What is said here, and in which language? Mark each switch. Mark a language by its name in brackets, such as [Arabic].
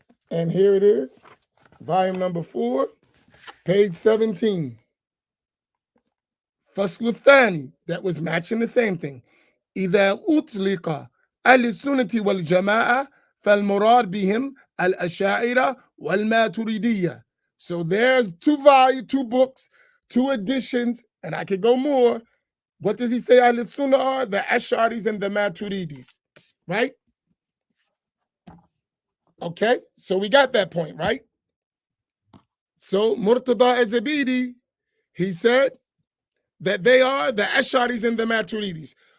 [English] And here it is, volume number 4, page 17. Fasl Thani, that was matching the same thing. [Arabic] إذا أطلق السنة والجماعة فالمراد بهم الأشاعرة والماتريدية. [English] So there's 2 books, 2 editions, and I could go more. What does he say Ahlus Sunnah are? The Ash'aris and the Maturidis, right? Okay, so we got that point, right? So Murtada az-Zabidi, he said that they are the Ash'aris and the Maturidis.